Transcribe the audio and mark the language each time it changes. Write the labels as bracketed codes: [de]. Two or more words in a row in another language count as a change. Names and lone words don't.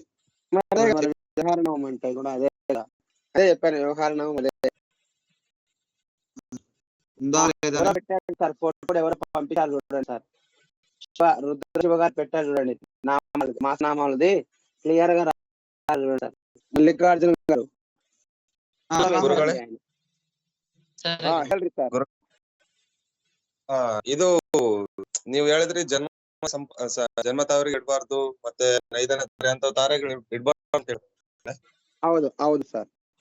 [te] వ్యవహార నామం అంటే కూడా అదే చెప్పాను. వ్యవహార నామం అదే పెట్టారు సార్. ఫోటో కూడా ఎవరో పంపించారు చూడండి సార్. రుద్రశివ గారు పెట్టారు చూడండి, మాస నామాలది క్లియర్ గా చూడండి సార్. మల్లికార్జున గారు [kn] ಹೇಳ್ರಿ ಸರ್. ಇದು ನೀವು ಹೇಳಿದ್ರಿ ಜನ್ಮ ತಾವರಿಗೆ ಇಡಬಾರ್ದು, ಮತ್ತೆ ನೈದನ ತಾರೆ ಅಂತ ತಾರೆಗಳು ಇಡಬಾರ್ದು ಅಂತ ಹೇಳಿ. ಹೌದು ಸರ್.